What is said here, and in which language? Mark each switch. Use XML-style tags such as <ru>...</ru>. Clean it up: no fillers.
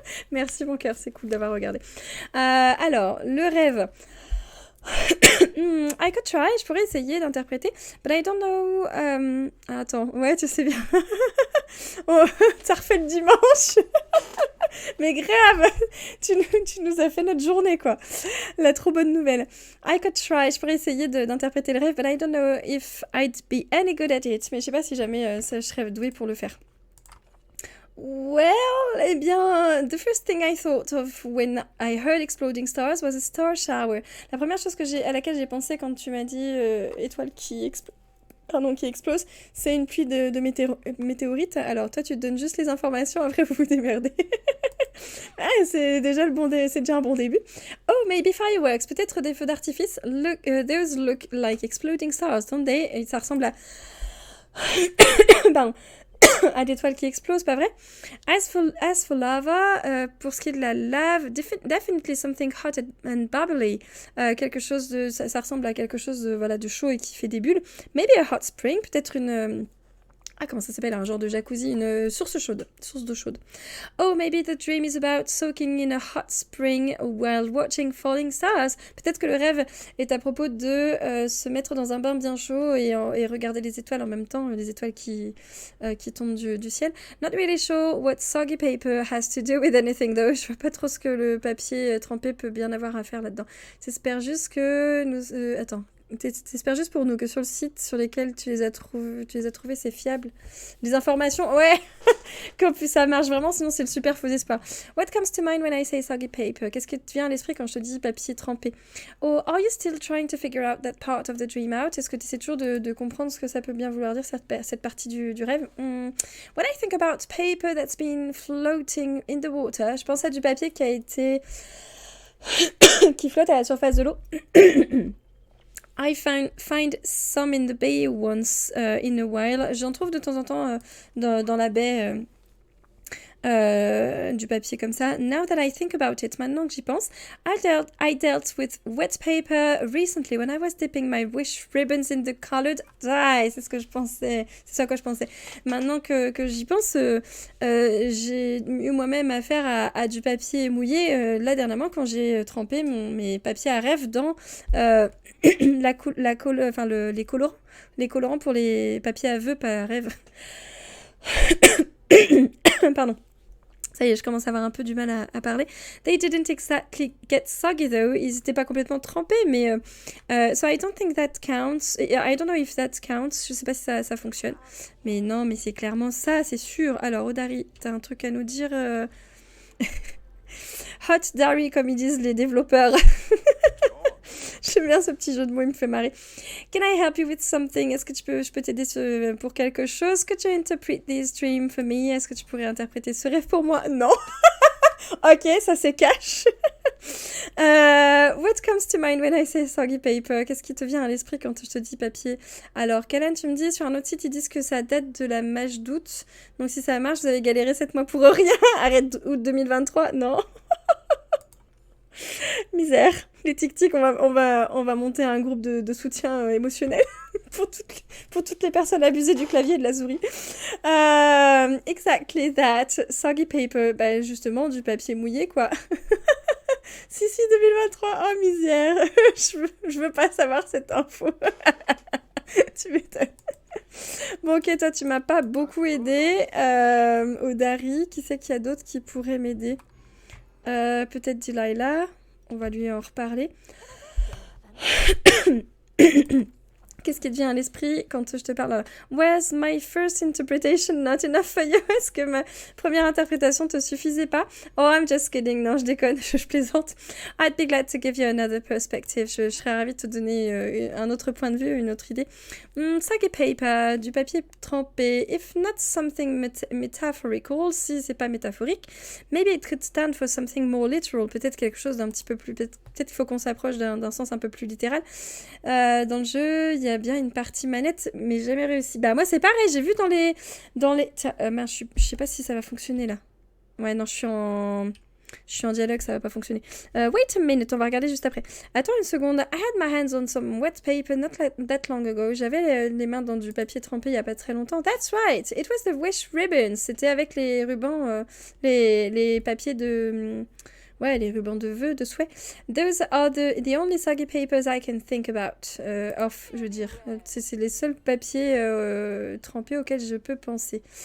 <fr>Merci, mon cœur, c'est cool d'avoir regardé. Alors, le rêve.</fr> <en>I could try,</en> <fr>je pourrais essayer d'interpréter,</fr> <en>but I don't know.</en> <fr>Attends, ouais, tu sais bien. Oh, t'as refait le dimanche. Mais grave, tu nous as fait notre journée, quoi. La trop bonne nouvelle.</fr> <en>I could try,</en> <fr>je pourrais essayer d'interpréter le rêve,</fr> <en>but I don't know if I'd be any good at it.</en> <fr>Mais je sais pas si jamais je serais douée pour le faire.</fr> <en>Well,</en> <fr>eh bien,</fr> <en>the first thing I thought of when I heard exploding stars was a star shower.</en> <fr>La première chose à laquelle j'ai pensé quand tu m'as dit étoile qui explose, c'est une pluie de météorites. Alors toi, tu te donnes juste les informations, après vous vous démerdez. Ah, c'est déjà un bon début.</fr> <en>Oh, maybe fireworks,</en> <fr>peut-être des feux d'artifice.</fr> <en>Look, those look like exploding stars, don't they?</en> <fr>Et ça ressemble à... Pardon. À d'étoiles qui explosent, pas vrai?</fr> <en>As for lava,</en> <fr>pour ce qui est de la lave,</fr> <en>definitely something hot and bubbly.</en> <fr>Quelque chose de, ça ressemble à quelque chose de, voilà, de chaud et qui fait des bulles.</fr> <en>Maybe a hot spring,</en> <fr>peut-être une... comment ça s'appelle? Un genre de jacuzzi, une source d'eau chaude.</fr> <en>Oh, maybe the dream is about soaking in a hot spring while watching falling stars.</en> <fr>Peut-être que le rêve est à propos de se mettre dans un bain bien chaud et regarder les étoiles en même temps, les étoiles qui tombent du ciel.</fr> <en>Not really sure what soggy paper has to do with anything though.</en> <fr>Je vois pas trop ce que le papier trempé peut bien avoir à faire là-dedans. J'espère juste que nous... attends. T'espères juste pour nous que sur le site sur lequel tu les as trouvés, c'est fiable. Les informations, ouais, que ça marche vraiment, sinon c'est le super faux espoir.</fr> <en>What comes to mind when I say soggy paper?</en> <fr>Qu'est-ce qui te vient à l'esprit quand je te dis papier trempé?</fr> <en>Oh, are you still trying to figure out that part of the dream out?</en> <fr>Est-ce que tu essaies toujours de comprendre ce que ça peut bien vouloir dire, cette partie du rêve?</fr> <en>When I think about paper that's been floating in the water,</en> <fr>je pense à du papier qui a été... qui flotte à la surface de l'eau.</fr> <en>I find some in the bay once in a while.</en> <fr>J'en trouve de temps en temps dans la baie du papier comme ça.</fr> <en>Now that I think about it,</en> <fr>maintenant que j'y pense,</fr> <en>I dealt with wet paper recently when I was dipping my wish ribbons in the colored dye.</en> <fr>C'est ce que je pensais. C'est ça à quoi je pensais. Maintenant que j'y pense, j'ai eu moi-même affaire à du papier mouillé. Là, dernièrement, quand j'ai trempé mes papiers à rêve dans les colorants. Les colorants pour les papiers à vœux, pas à rêve. Pardon. Ça y est, je commence à avoir un peu du mal à parler.</fr> <en>They didn't exactly get soggy though.</en> <fr>Ils n'étaient pas complètement trempés, mais...</fr> <en>so I don't think that counts. I don't know if that counts.</en> <fr>Je sais pas si ça fonctionne. Mais non, mais c'est clairement ça, c'est sûr. Alors, Odari, t'as un truc à nous dire Hot Dari, comme ils disent les développeurs. J'aime bien ce petit jeu de mots, il me fait marrer.</fr> <en>Can I help you with something?</en> <fr>Est-ce que je peux t'aider pour quelque chose?</fr> <en>Could you interpret this dream for me?</en> <fr>Est-ce que tu pourrais interpréter ce rêve pour moi? Non. Ok, ça c'est cash. What comes to mind when I say soggy paper? Qu'est-ce qui te vient à l'esprit quand je te dis papier? Alors, Kalen, tu me dis, sur un autre site, ils disent que ça date de la mage d'août. Donc si ça marche, vous avez galéré 7 mois pour rien. Arrête août 2023. Non. Misère. Les tic-tic, on va monter un groupe de soutien émotionnel pour toutes les personnes abusées du clavier et de la souris.</fr> <en>Exactly that. Soggy paper.</en> <fr>Bah, justement, du papier mouillé, quoi. Si, 2023. Oh, misère. Je veux pas savoir cette info. Tu m'étonnes. Bon, ok, toi, tu m'as pas beaucoup aidé. Odari, qui c'est qu'il y a d'autres qui pourraient m'aider? Peut-être Delilah. On va lui en reparler. Qu'est-ce qui te vient à l'esprit quand je te parle?</fr> <en>Was my first interpretation not enough for you?</en> <fr>Est-ce que ma première interprétation te suffisait pas?</fr> <en>Oh, I'm just kidding.</en> <fr>Non, je déconne, je plaisante.</fr> <en>I'd be glad to give you another perspective.</en> <fr>Je serais ravie de te donner un autre point de vue, une autre idée.</fr> <en>Soggy paper,</en> <fr>du papier trempé.</fr> <en>If not something metaphorical,</en> <fr>si c'est pas métaphorique,</fr> <en>maybe it could stand for something more literal.</en> <fr>Peut-être quelque chose d'un petit peu plus... Peut-être qu'il faut qu'on s'approche d'un sens un peu plus littéral. Dans le jeu, il y a bien une partie manette, mais jamais réussi. Bah moi c'est pareil, j'ai vu dans les... Tiens, mince, je sais pas si ça va fonctionner là. Ouais, non, je suis en dialogue, ça va pas fonctionner.</fr> <en>Wait a minute,</en> <fr>on va regarder juste après. Attends une seconde.</fr> <en>I had my hands on some wet paper not that long ago.</en> <fr>J'avais les mains dans du papier trempé il y a pas très longtemps.</fr> <en>That's right, it was the wish ribbons.</en> <fr>C'était avec les rubans, les papiers de... Ouais, les rubans de vœux, de souhait.</fr> <en>Those are the only soggy papers I can think about.</en> <fr>Je veux dire. C'est les seuls papiers trempés auxquels je peux penser.</fr>